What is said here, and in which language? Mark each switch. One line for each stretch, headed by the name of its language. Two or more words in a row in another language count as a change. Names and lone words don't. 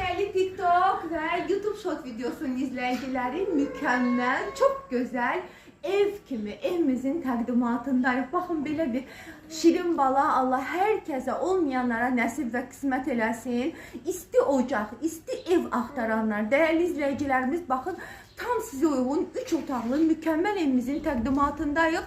Turkish: TikTok ve YouTube short videosunun izleyicileri mükemmel, çok güzel ev kimi,
Azerbaijani: evimizin təqdimatındayıq. Baxın, belə bir şirin bala Allah herkese olmayanlara nəsib və qismət eləsin. İsti ocaq, isti ev axtaranlar,
Turkish: değerli izleyicilerimiz,
Azerbaijani: baxın,
Turkish: tam size uygun
Azerbaijani: 3 otaqlı mükemmel evimizin təqdimatındayıq.